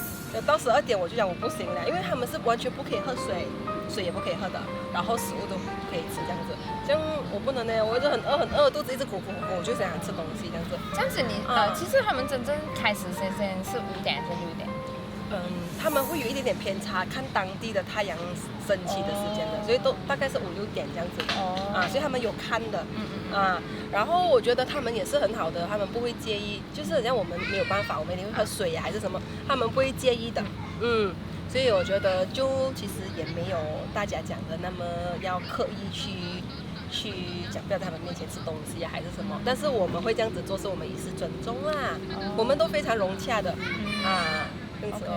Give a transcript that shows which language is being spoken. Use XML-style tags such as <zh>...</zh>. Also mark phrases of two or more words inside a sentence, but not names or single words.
<zh>到12點我就講我不行了，因為他們是完全不可以喝水，水也不可以喝的，然後食物都不可以吃這樣子。這樣我不能呢，我一直很餓，肚子一直咕咕咕，我就想吃東西這樣子。這樣子你其實他們真正開始時間是5點還是6點？他們會有一點點偏差，看當地的太陽升起的時間的，所以都大概是5、6點這樣子的。所以他們有看的。然後我覺得他們也是很好的，他們不會介意，就是好像我們沒有辦法，我們一定會喝水呀，還是什麼，他們不會介意的。所以我觉得就其实也没有大家讲的那么要刻意去讲不要在他们面前吃东西啊还是什么，但是我们会这样子做，是我们以示尊重啦，我们都非常融洽的啊，这样子哦。</zh>